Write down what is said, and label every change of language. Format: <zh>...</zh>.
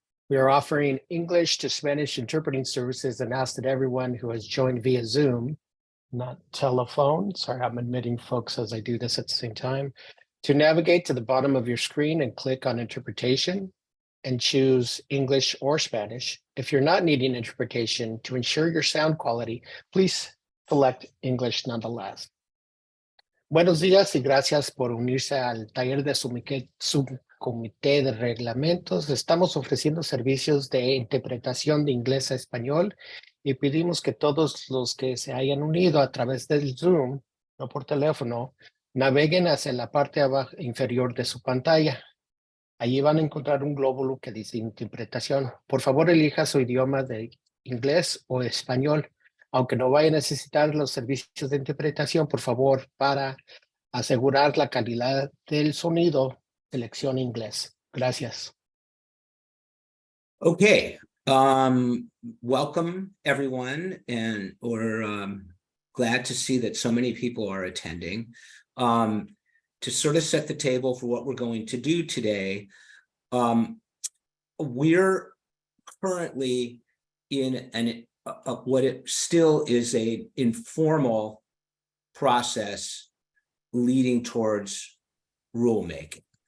<en>We are offering English to Spanish interpreting services and ask that everyone who has joined via Zoom, not telephone, sorry, I'm admitting folks as I do this at the same time, to navigate to the bottom of your screen and click on interpretation and choose English or Spanish. If you're not needing interpretation, to ensure your sound quality, please select English nonetheless.</en> <es>Buenos días y gracias por unirse al taller de subcomité de reglamentos. Estamos ofreciendo servicios de interpretación de inglés a español y pedimos que todos los que se hayan unido a través del Zoom o por teléfono naveguen hacia la parte inferior de su pantalla. Allí van a encontrar un glóbulo que dice interpretación. Por favor, elija su idioma de inglés o español. Aunque no vaya a necesitar los servicios de interpretación, por favor, para asegurar la calidad del sonido, seleccione inglés. Gracias.</es> <en>Okay. Welcome, everyone, and we're glad to see that so many people are attending. To sort of set the table for what we're going to do today, we're currently in what it still is a informal process leading towards rulemaking.</en>